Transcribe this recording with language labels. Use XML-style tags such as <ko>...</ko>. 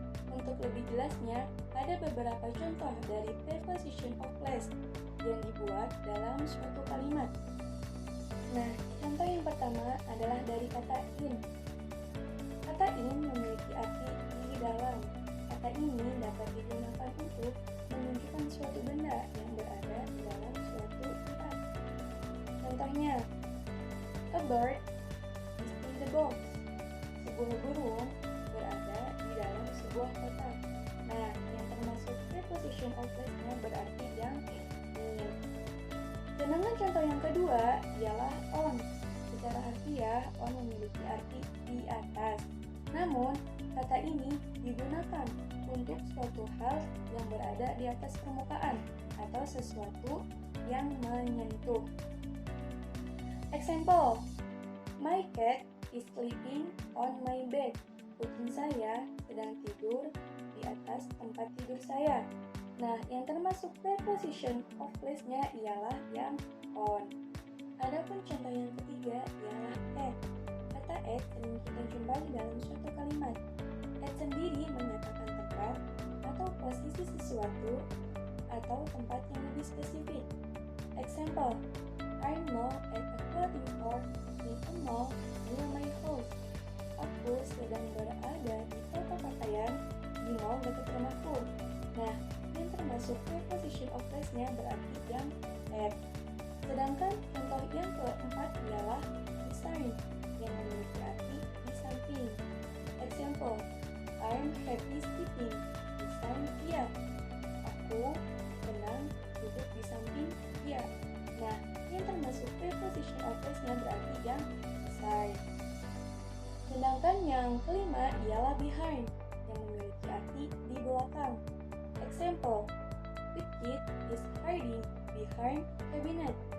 <id>Untuk lebih jelasnya, ada beberapa contoh dari preposition of place yang dibuat dalam suatu kalimat. Nah, contoh yang pertama adalah dari kata in. Kata in memiliki arti di dalam. Kata ini dapat digunakan untuk menunjukkan suatu benda yang berada di dalam suatu tempat. Contohnya,</id> <en>a bird is in the box.</en> <id>Sebuah burung berada di dalam sebuah kotak. Nah, yang termasuk preposition of place-nya berarti yang in. Sedangkan contoh yang kedua ialah on. Secara harfiah, on memiliki arti di atas. Namun, kata ini digunakan untuk suatu hal yang berada di atas permukaan atau sesuatu yang menyentuh.</id> <en>Example, my cat is sleeping on my bed.</en> <id>Kucing saya sedang tidur di atas tempat tidur saya. Nah, yang termasuk preposition of place-nya ialah yang on. Adapun contoh yang ketiga ialah at. Kata at sering kita jumpai dalam suatu kalimat. At sendiri menyatakan tempat atau posisi sesuatu atau tempat yang lebih spesifik.</id> <en>Example, I'm now at a clothing store in a mall near my house.</en> <id>Aku sedang berada di toko pakaian di mall dekat rumahku. Nah, yang termasuk preposition of place-nya berarti yang at. Sedangkan contoh yang keempat ialah beside yang memiliki arti di samping.</id> <en>Example, I'm happy sitting beside Tia.</en> <id>Aku senang duduk di samping Tia. Nah, yang termasuk preposition of place-nya berarti yang beside. Sedangkan yang kelima ialah behind yang memiliki arti di belakang.</id> <en>Example, the kid is hiding behind cabinet.</en>